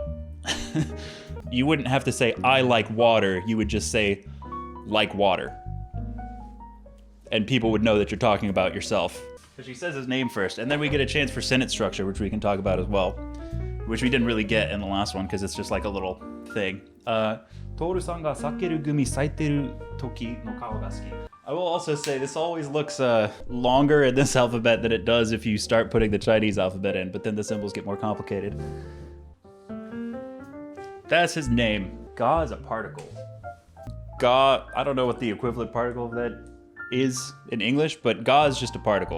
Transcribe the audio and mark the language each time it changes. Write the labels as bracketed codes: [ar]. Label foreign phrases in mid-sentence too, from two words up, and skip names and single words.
[en] You wouldn't have to say, I like water. You would just say, like water. And people would know that you're talking about yourself. So she says his name first, and then we get a chance for sentence structure, which we can talk about as well. Which we didn't really get in the last one, because it's just like a little thing. [ja] トオルさんがさけるぐみさいてるときのかおがすき. [en] I will also say this always looks longer in this alphabet than it does if you start putting the Chinese alphabet in, but then the symbols get more complicated. That's his name. Ga is a particle. Ga, I don't know what the equivalent particle of that is in English, but ga is just a particle.